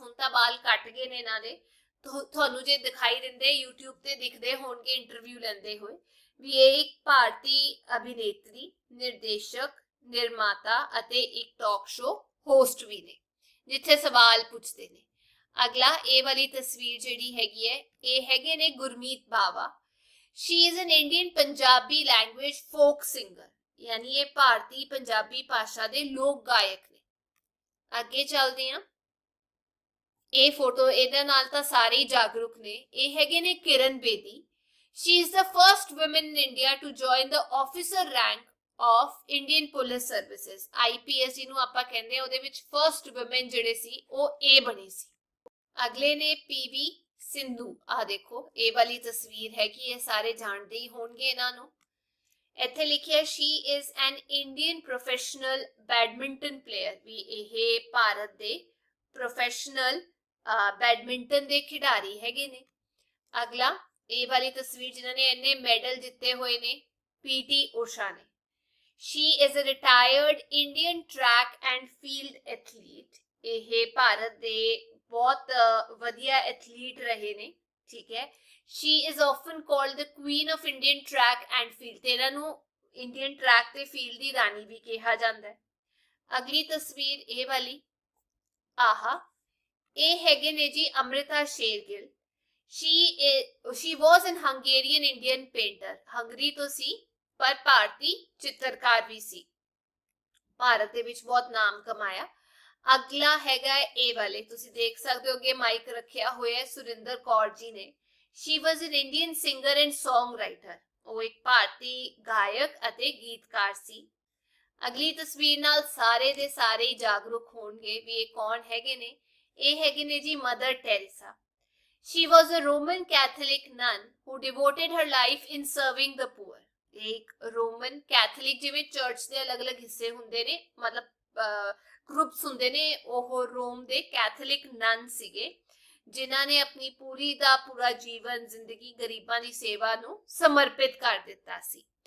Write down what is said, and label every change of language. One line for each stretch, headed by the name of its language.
Punjabi: ਹੁਣ ਤਾਂ ਬਾਲ ਕੱਟ ਗਏ ਨੇ ਇਹਨਾਂ ਦੇ, ਤੁਹਾਨੂੰ ਜੇ ਦਿਖਾਈ ਦਿੰਦੇ YouTube ਤੇ ਦਿਖਦੇ ਹੋਣਗੇ ਇੰਟਰਵਿਊ ਲੈਂਦੇ ਹੋਏ ਵੀ ਇਹ ਇੱਕ ਭਾਰਤੀ ਅਭਿਨੇਤਰੀ, ਨਿਰਦੇਸ਼ਕ, ਨਿਰਮਾਤਾ ਅਤੇ ਇੱਕ ਟਾਕ ਸ਼ੋ ਹੋਸਟ ਵੀ ਨੇ ਜਿੱਥੇ ਸਵਾਲ ਪੁੱਛਦੇ ਨੇ। ਅਗਲਾ ਇਹ ਵਾਲੀ ਤਸਵੀਰ ਜਿਹੜੀ ਹੈਗੀ ਹੈ, ਇਹ ਹੈਗੇ ਨੇ ਗੁਰਮੀਤ ਬਾਵਾ।
English: She is an Indian Punjabi language folk singer,
Punjabi: ਯਾਨੀ ਇਹ ਭਾਰਤੀ ਪੰਜਾਬੀ ਭਾਸ਼ਾ ਦੇ ਲੋਕ ਗਾਇਕ
English: ਨੇ।
Punjabi: ਅੱਗੇ ਚੱਲਦੇ ਹਾਂ। ਇਹ ਫੋਟੋ, ਇਹਦੇ ਨਾਲ ਤਾਂ ਸਾਰੇ ਹੀ ਜਾਗਰੂਕ ਨੇ। ਇਹ ਹੈਗੇ ਨੇ Kiran Bedi.
English: She is the first woman in India to join the officer rank of Indian Police Services.
Punjabi: IPS ਜਿਹਨੂੰ ਆਪਾਂ ਕਹਿੰਦੇ ਆ, ਉਹਦੇ ਵਿੱਚ ਫਰਸਟ ਵੂਮਨ ਜਿਹੜੇ ਸੀ ਉਹ ਇਹ ਬਣੀ ਸੀ। ਅਗਲੇ ਨੇ PV ਸਿੰਧੂ। ਆ ਦੇਖੋ ਇਹ ਵਾਲੀ ਤਸਵੀਰ ਹੈ ਕਿ ਇਹ ਸਾਰੇ ਜਾਣਦੇ ਹੀ ਹੋਣਗੇ ਇਹਨਾਂ ਨੂੰ। ਇੱਥੇ ਲਿਖਿਆ
English: she is an Indian professional badminton player,
Punjabi: ਵੀ ਇਹ ਭਾਰਤ ਦੇ ਪ੍ਰੋਫੈਸ਼ਨਲ ਬੈਡਮਿੰਟਨ ਦੇ ਖਿਡਾਰੀ ਹੈਗੇ ਨੇ। ਅਗਲਾ ਇਹ ਵਾਲੀ ਤਸਵੀਰ ਜਿਨ੍ਹਾਂ ਨੇ ਇੰਨੇ ਮੈਡਲ ਜਿੱਤੇ ਹੋਏ ਨੇ, PT ਊਸ਼ਾ ਨੇ।
English: She is a retired Indian track and field athlete.
Punjabi: ਇਹ ਭਾਰਤ ਦੇ ਬਹੁਤ ਵਧੀਆ ਐਥਲੀਟ ਰਹੇ ਨੇ, ਠੀਕ ਹੈ।
English: She is often called the queen of Indian track and field.
Punjabi: ਤੇ ਇਹਨਾਂ ਨੂੰ ਇੰਡੀਅਨ ਟਰੈਕ ਤੇ ਫੀਲਡ ਦੀ ਰਾਣੀ ਵੀ ਕਿਹਾ ਜਾਂਦਾ ਹੈ। ਅਗਲੀ ਤਸਵੀਰ ਇਹ ਵਾਲੀ, ਆਹਾ ਇਹ ਹੈਗੇ ਨੇ ਜੀ Amrita Shergill.
English: She was an Hungarian Indian painter.
Punjabi: Hungary ਤੋਂ ਸੀ ਪਰ ਭਾਰਤੀ ਚਿੱਤਰਕਾਰ ਵੀ ਸੀ, ਭਾਰਤ ਦੇ ਵਿੱਚ ਬਹੁਤ ਨਾਮ ਕਮਾਇਆ। ਅਗਲਾ ਹੈਗਾ ਇਹ ਵਾਲੇ, ਤੁਸੀਂ ਦੇਖ ਸਕਦੇ ਹੋ ਕਿ ਮਾਈਕ ਰੱਖਿਆ ਹੋਇਆ ਹੈ ਸੁਰਿੰਦਰ ਕੌਰ ਜੀ ਨੇ।
English: She was an Indian singer and songwriter.
Punjabi: ਉਹ ਇੱਕ ਭਾਰਤੀ ਗਾਇਕ ਅਤੇ ਗੀਤਕਾਰ ਸੀ। ਅਗਲੀ ਤਸਵੀਰ ਨਾਲ ਸਾਰੇ ਦੇ ਸਾਰੇ ਹੀ ਜਾਗਰੂਕ ਹੋਣਗੇ ਵੀ ਇਹ ਕੌਣ ਹੈਗੇ ਨੇ। ਇਹ ਹੈਗੇ ਨੇ ਜੀ mother Teresa.
English: She was a Roman Catholic nun who devoted her life in serving the poor.
Hindi: एक रोमन कैथलिक
Punjabi: जिवें चर्च ਦੇ ਅਲੱਗ-ਅਲੱਗ ਹਿੱਸੇ ਹੁੰਦੇ ਨੇ, ਮਤਲਬ ਗਰੁੱਪਸ ਹੁੰਦੇ ਨੇ, ਉਹ ਰੋਮ ਦੇ ਕੈਥਲਿਕ ਨਨ ਸੀਗੇ ਜਿਨ੍ਹਾਂ ਨੇ ਆਪਣੀ ਪੂਰੀ ਦਾ ਪੂਰਾ ਜੀਵਨ ਜ਼ਿੰਦਗੀ ਗਰੀਬਾਂ ਦੀ ਸੇਵਾ ਨੂੰ ਸਮਰਪਿਤ ਕਰ ਦਿੱਤਾ ਸੀ।